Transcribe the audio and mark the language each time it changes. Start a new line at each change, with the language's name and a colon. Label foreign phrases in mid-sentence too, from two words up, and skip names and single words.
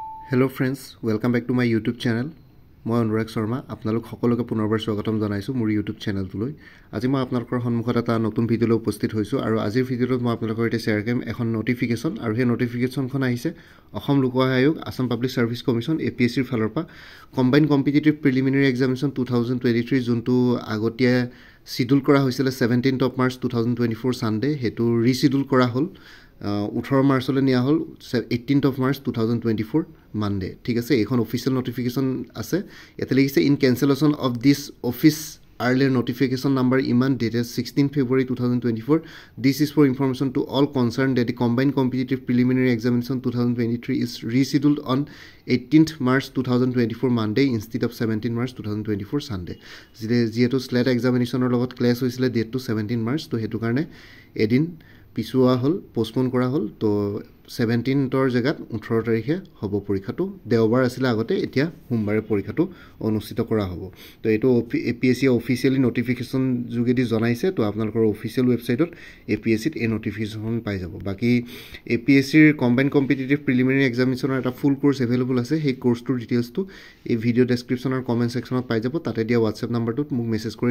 English: Hello friends, welcome back to my YouTube channel.
Assamese: মই অনুৰাগ শৰ্মা আপোনালোক সকলোকে পুনৰবাৰ স্বাগতম জনাইছো মোৰ YouTube চেনেলটোলৈ। আজি মই আপোনালোকৰ সন্মুখত এটা নতুন ভিডিঅ'লৈ উপস্থিত হৈছো আৰু আজিৰ ভিডিঅ'টোত মই আপোনালোকৰ সৈতে শ্বেয়াৰ কৰিম এখন নটিফিকেশন আৰু সেই নটিফিকেশনখন আহিছে অসম লোক সেৱা আয়োগ আসাম পাব্লিক সাৰ্ভিস কমিশন APSC ৰ ফালৰ পৰা
English: combined competitive preliminary examination
Assamese: 2023 যোনটো আগতীয়া শিডিউল কৰা হৈছিল
English: 17th of March 2024
Assamese: সানডে হেতু ৰিশিডিউল কৰা হ'ল 18 মাৰ্চলৈ নিয়া হ'ল
English: 18th of March 2024 Monday
Assamese: ঠিক আছে এখন অফিচিয়েল নোটিফিকেশন আছে এতে লিখিছে
English: in cancellation of this office earlier notification number iman dated 16 February 2024 this is for information to all concerned that the combined competitive preliminary examination 2023 is rescheduled on 18th March 2024 Monday instead of 17 March 2024 Sunday
Assamese: যেহেতু স্লেট এক্সামিনেশনৰ লগত ক্লাছ হৈছিল ডেট টু 17 মাৰ্চ তো হেতু কাৰণে এদিন পিছুৱা হল পোষ্টপোন কৰা হল তো 17ৰ জাগাত 18 তাৰিখে হ'ব পৰীক্ষাটো দেওবাৰ আছিল আগতে এতিয়া সোমবাৰে পৰীক্ষাটো অনুষ্ঠিত কৰা হ'ব তো এটো APSC অফিচিয়ালি নোটিফিকেশন যোগেদি জনাইছে তো আপোনালোকৰ অফিচিয়াল ওয়েবসাইটত APSC ত এই নোটিফিকেশন পাই যাব বাকি APSC ৰ
English: combined competitive preliminary examination
Assamese: এটা
English: full course
Assamese: अवेलेबल আছে সেই কোৰ্সটোৰ ডিটেইলছটো এই
English: video description
Assamese: আৰু
English: comment section
Assamese: পাই যাব তাতে দিয়া WhatsApp নম্বৰটোত মোক মেছেজ কৰি